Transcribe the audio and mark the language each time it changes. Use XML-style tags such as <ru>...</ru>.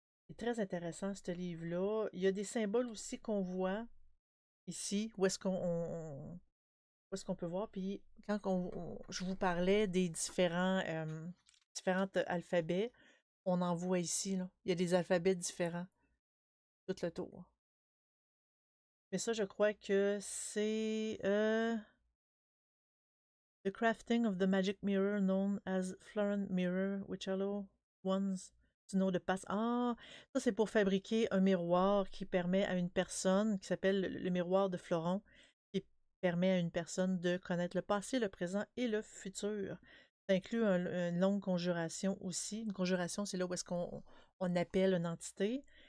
<fr>C'est très intéressant, ce livre-là. Il y a des symboles aussi qu'on voit ici, où est-ce qu'on peut voir. Puis quand je vous parlais des différents alphabets, on en voit ici, là. Il y a des alphabets différents, tout le tour. Mais ça, je crois que c'est</fr> <en>The crafting of the magic mirror known as Florent Mirror, which allow ones to know the past.</en> <fr>Ah, ça c'est pour fabriquer un miroir qui permet à une personne, qui s'appelle le miroir de Florent, qui permet à une personne de connaître le passé, le présent et le futur. Ça inclut une longue conjuration aussi. Une conjuration, c'est là où est-ce qu'on appelle une entité.</fr>